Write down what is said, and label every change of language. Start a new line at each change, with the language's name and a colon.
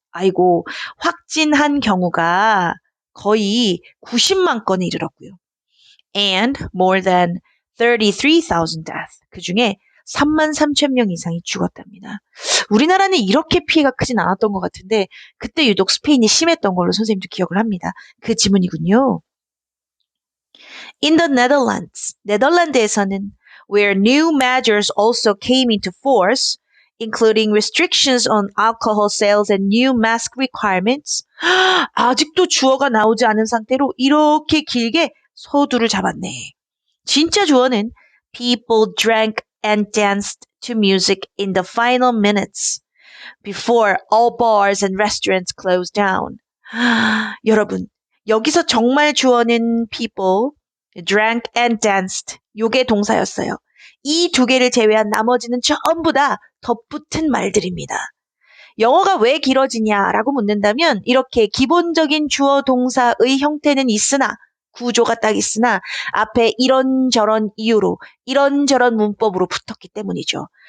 Korean: 아이고, 확진한 경우가 거의 90만 건에 이르렀고요.
English: And more than 33,000 deaths.
Korean: 그중에 33,000명 이상이 죽었답니다. 우리나라는 이렇게 피해가 크진 않았던 것 같은데 그때 유독 스페인이 심했던 걸로 선생님도 기억을 합니다. 그 지문이군요.
English: In the Netherlands,
Korean: 네덜란드에서는
English: where new measures also came into force, including restrictions on alcohol sales and new mask requirements.
Korean: 아직도 주어가 나오지 않은 상태로 이렇게 길게 서두를 잡았네. 진짜 주어는
English: people drank and danced to music in the final minutes before all bars and restaurants closed down.
Korean: 여러분, 여기서 정말 주어는
English: people drank and danced.
Korean: 요게 동사였어요. 이 두 개를 제외한 나머지는 전부 다 덧붙은 말들입니다. 영어가 왜 길어지냐라고 묻는다면 이렇게 기본적인 주어 동사의 형태는 있으나 구조가 딱 있으나 앞에 이런저런 이유로 이런저런 문법으로 붙었기 때문이죠.